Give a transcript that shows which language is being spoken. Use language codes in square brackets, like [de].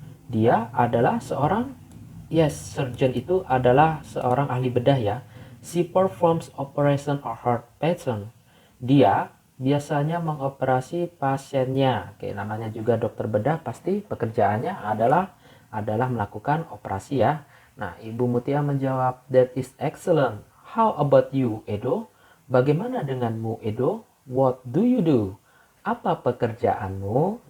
[id] Dia adalah seorang, [en] yes, surgeon [id] itu adalah seorang ahli bedah ya. [en] She performs operation on her patient. [id] Dia biasanya mengoperasi pasiennya. Oke, namanya juga dokter bedah, pasti pekerjaannya adalah melakukan operasi ya. Nah, Ibu Mutia menjawab, [en] that is excellent. How about you, Edo? [id] Bagaimana denganmu, Edo? [en] What do you do? [id] Apa pekerjaanmu?